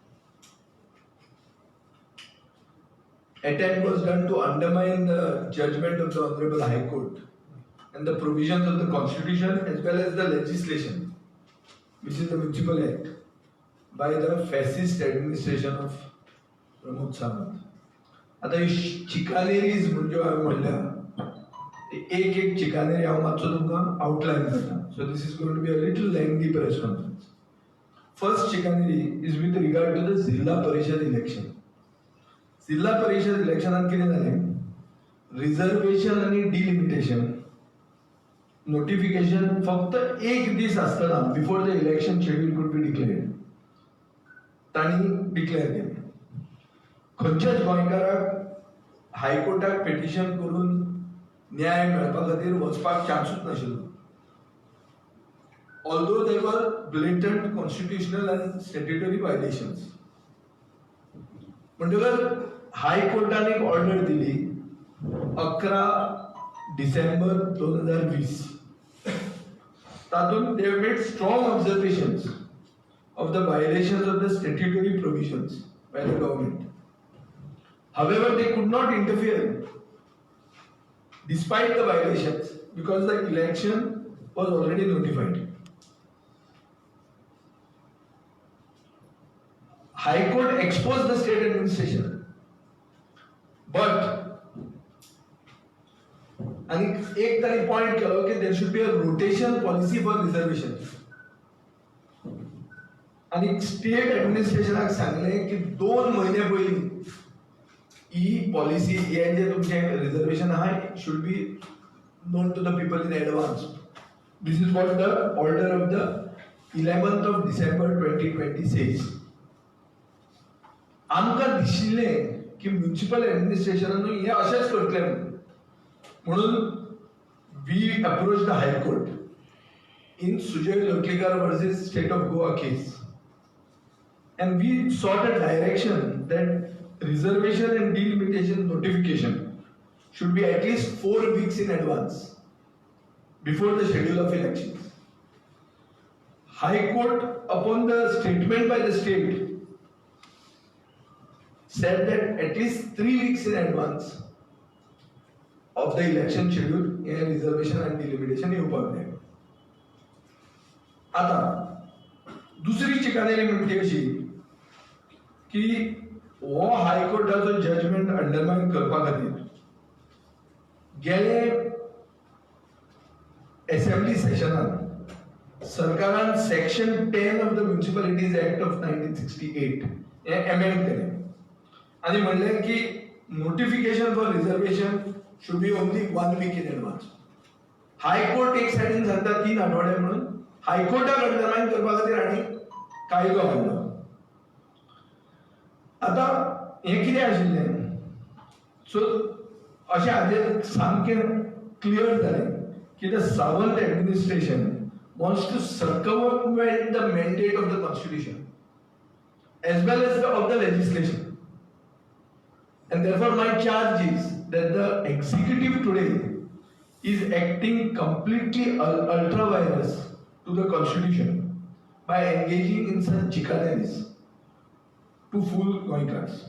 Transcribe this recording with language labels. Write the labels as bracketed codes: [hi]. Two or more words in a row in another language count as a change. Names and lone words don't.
[en] Attempt was done to undermine the judgment of the Honorable High Court and the provisions of the Constitution as well as the legislation, which is the Municipal Act, by the fascist administration of Pramod Sawant. [kok] आता ही चिकानेरीज म्हणजे हांवें म्हणल्या एक चिकानेरी हांव मातसो तुमकां आउटलायन करता. [en] So this is going to be a little lengthy press conference. First chicanery is with regard to the Zilla Parishad election. [kok] जिल्हा परिषद इलेक्शनात कितें जालें, रिजर्वेशन आणि [en] delimitation notification [kok] फक्त एक दीस आसतना [en] before the election schedule could be declared [kok] तांणी डिक्लेअर केलें. खंयच्याच गोंयकाराक हायकोर्टाक पिटिशन करून न्याय मेळपा खातीर वचपाक चान्सूच नाशिल्लो. [en] although there were blatant constitutional and statutory violations. [kok] म्हणटकर हायकोर्टान एक ऑर्डर दिली 11 डिसेंबर 2020. [en] तातूंत they have made strong observations of the violations of the statutory provisions by the government. However, they could not interfere despite the violations because the election was already notified. High Court exposed the state administration. But [kok] आणि एक तरी पॉइंट केलो की [en] there should be a rotation policy for reservation. [kok] आणि [en] state administration [kok] सांगलें की 2 महिने पयलीं ही पॉलिसी हे जे तुमचे रिजर्वेशन आहा [en] should be known to the people in advance. This is what the order of the 11th of December 2020 says. [kok] आमकां दिशिल्लें की म्युनिसिपल ऍडमिनिस्ट्रेशनान हे अशेंच करतलें म्हणून [en] we approach the High Court in Sujay Lotlikar versus State of Goa case, and we sought a direction that reservation and delimitation notification should be at least 4 weeks in advance before the schedule of elections. High Court, upon the statement by the state, said that at least 3 weeks in advance of the election schedule a reservation and delimitation [kok] येवपाक जाय. आता दुसरी चिकानेरी म्हणटी अशी की हो हायकोर्टाचो जजमेंट अंडरमाइन करपा खातीर गेले असेंब्ली सेशनात सरकारान [en] Section 10 of the Municipalities Act of 1968 [kok] हे अमेंड केलें आणि म्हणलें की [en] notification for reservation should be only 1 week in advance. [kok] हायकोर्ट एक सायडीन सांगता 3 आठवडे म्हणून हायकोर्टाक अंडरमाइन करपा खातीर आनी कायदो हाडलो. आता हे कितें आशिल्लें, सो अशें हाजेर सामकें क्लियर जालें की [en] the Sawant administration wants to circumvent the mandate of the constitution. as well as of the legislation. And therefore my charge is that the executive today is acting completely ultra virus to the constitution by engaging in such chicaneries to fool Goinkars.